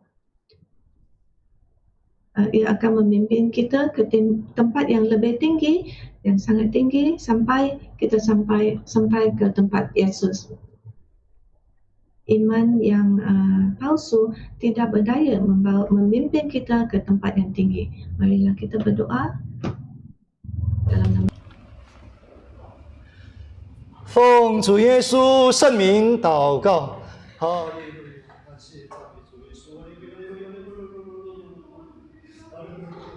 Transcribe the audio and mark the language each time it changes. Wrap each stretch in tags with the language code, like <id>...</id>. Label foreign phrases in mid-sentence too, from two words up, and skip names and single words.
<id>Ia akan memimpin kita ke tempat yang lebih tinggi, yang sangat tinggi, sampai kita sampai ke tempat Yesus. Iman yang palsu tidak berdaya memimpin kita ke tempat yang tinggi. Marilah kita berdoa dalam nama</id> <zh>奉主耶稣圣名祷告，哈利路亚，感谢赞美主耶稣，哈利路亚，哈利路亚，</zh>